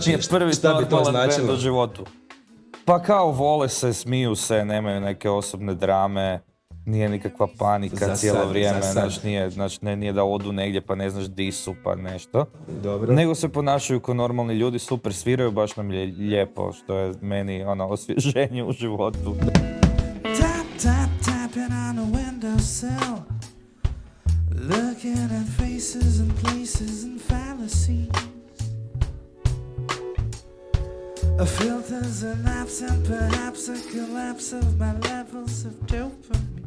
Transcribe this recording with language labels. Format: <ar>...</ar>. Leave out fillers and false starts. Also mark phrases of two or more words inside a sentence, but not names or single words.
<hr>To nije prvi normalan bend u životu. Pa kao vole se, smiju se, nemaju neke osobne drame, nije nikakva panika cijelo vrijeme, nije da odu negdje pa ne znaš di su pa nešto. Dobro. Nego se ponašaju kao normalni ljudi, super sviraju, baš nam je lijepo, što je meni osvježenje u životu.</hr> <en>Tapping on the windowsill, looking at faces and places and fallacies. A filters and apps and perhaps a collapse of my levels of dopamine.</en>